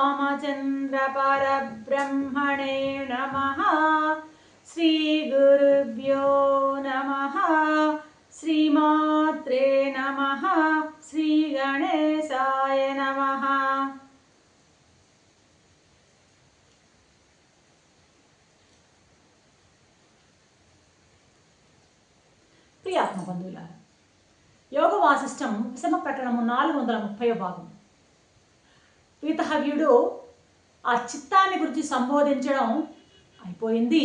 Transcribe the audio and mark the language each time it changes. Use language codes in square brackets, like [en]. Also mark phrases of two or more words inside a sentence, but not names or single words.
[sa] रामचंद्र परब्रह्मणे नमः। श्री गुरुभ्यो नमः। श्रीमात्रे नमः। श्री गणेशाय नमः। [te] ప్రియాత్మ బంధువులారా, యోగ వాసిష్టం విషమ ప్రకరణము 430వ భాగం. పీతహవ్యుడు ఆ చిత్తాన్ని గురించి సంబోధించడం అయిపోయింది.